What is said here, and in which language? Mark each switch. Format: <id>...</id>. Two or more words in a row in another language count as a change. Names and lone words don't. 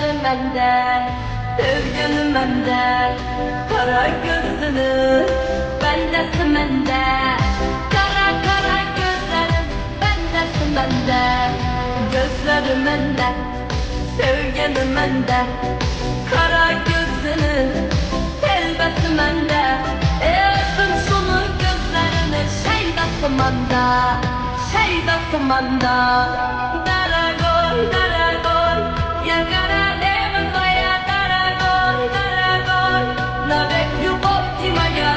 <az>bende, sevgilim bende, kara gözlünü bendesin bende, kara kara gözlerim bendesin bende, gözlerim bende, sevgilim bende, kara gözlünü elbesim bende, öpüm sulu gözlerini şeydasın bende, şeydasın bende.</az> <ru>Дорогой, дорогой, я королева твоя, дорогой, дорогой, навек любовь ты моя,</ru>